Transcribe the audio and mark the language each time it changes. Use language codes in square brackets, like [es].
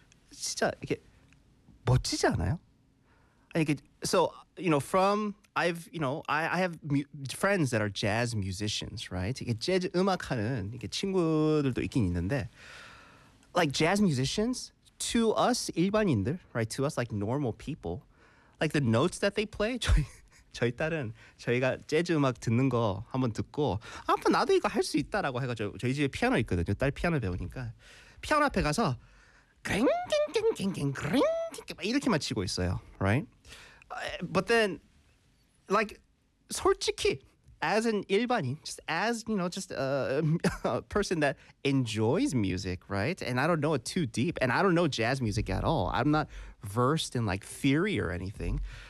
[ko] 진짜 이게 멋지지 않아요? 이게, [en] so, you know, from, I've, you know, I have friends that are jazz musicians, right? [ko] 이게 재즈 음악 하는 이게 친구들도 있긴 있는데, [en] like jazz musicians, to us [ko] 일반인들, [en] right? To us like normal people, like the notes that they play, [ko] 저희 딸은 저희가 재즈 음악 듣는 거 한번 듣고 아빠 나도 이거 할 수 있다라고 해가지고 저희 집에 피아노 있거든요. 딸 피아노 배우니까 피아노 앞에 가서 그링딩딩딩딩 그링딩딩 막 이렇게만 치고 있어요. [en] Right? But then like [ko] 솔직히 [en] as an [ko] 일반인 [en] just as you know just a person that enjoys music, right? And I don't know it too deep and I don't know jazz music at all. I'm not versed in like theory or anything.